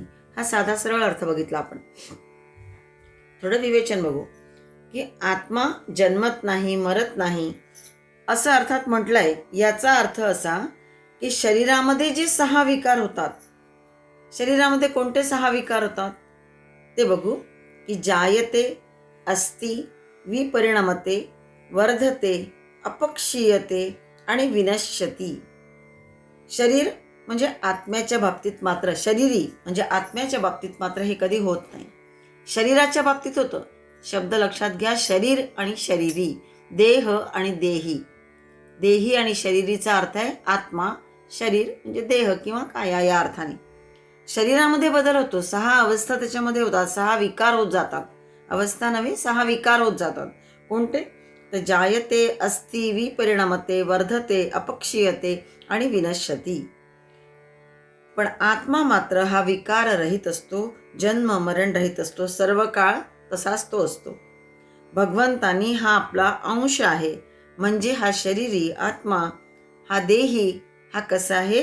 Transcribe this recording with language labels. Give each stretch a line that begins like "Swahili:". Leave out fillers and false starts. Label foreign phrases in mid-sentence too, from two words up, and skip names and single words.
Marathi: हा साधा सरळ अर्थ बघितला आपण. थोडं विवेचन बघू की आत्मा जन्मत नाही, मरत नाही असं अर्थात म्हटलंय. याचा अर्थ असा की शरीरामध्ये जे 6 विकार होतात, शरीरामध्ये कोणते 6 विकार होतात ते बघू की
Sanskrit: जायते, अस्ति, विपरिणमते, वर्धते, अपक्षीयते
Marathi: आणि विनश्यती. शरीर म्हणजे आत्म्याच्या बाबतीत मात्र, शरीरी म्हणजे आत्म्याच्या बाबतीत मात्र हे कधी होत नाही. शरीराच्या बाबतीत होतं. शब्द लक्षात घ्या, शरीर आणि शरीरी, देह आणि देही. देही आणि शरीरीचा अर्थ आहे आत्मा, शरीर म्हणजे देह किंवा काया या अर्थाने. शरीरामध्ये बदल होतो, 6 अवस्था त्याच्यामध्ये होतात, 6 विकार होत जातात. अवस्था नव्हे, 6 विकार होत जातात. कोणते? तर
Sanskrit: जायते, अस्ति, विपरिणमते, वर्धते, अपक्षीयते
Marathi: आणि विनश्यती. पण आत्मा मात्र हा विकार रहित असतो, जन्म मरण रहित असतो, सर्व काळ तसाच तो असतो. भगवंतानी हा आपला अंश आहे, म्हणजे हा शरीरी आत्मा, हा देही, हा कसा आहे?